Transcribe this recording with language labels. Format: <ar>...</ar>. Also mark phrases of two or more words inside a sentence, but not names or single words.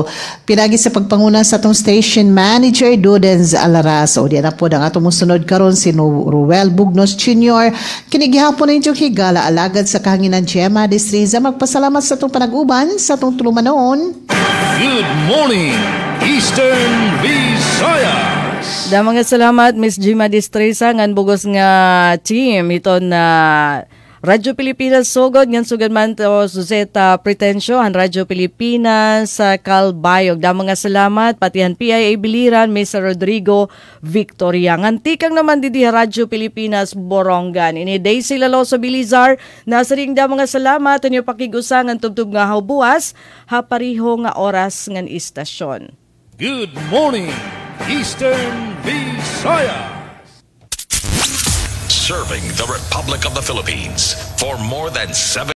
<ceb>Pinagi sa pagpanguna sa atong station manager Dudens Alaras. O diyan na po ang atong musunod karon si Ruel Bugnos Jr. Kini gihapon ang inyong higala alagad sa kahanginan Gemma Distriza. Magpasalamat sa atong panag-uban sa atong tulumanon.</ceb> <en>Good morning, Eastern Visayas.</en> <war>Mga salamat Miss Gemma Distriza ngan bugos nga team ito na Radyo Pilipinas Sogod, ngan sugad man to Suseta Pretensyo, han Radyo Pilipinas sa Calbayog. Mga salamat, patihan PIA Biliran, Mr. Rodrigo Victoria. Ngantikang naman didi Radyo Pilipinas Borongan. Ini Daisy Laloso Bilizar, nasa ring mga salamat, anyo pakigusa ngan tubtub nga buwas, hapariho nga oras ngan istasyon.</war> <en>Good morning, Eastern Visayas. Serving the Republic of the Philippines for more than 7</en>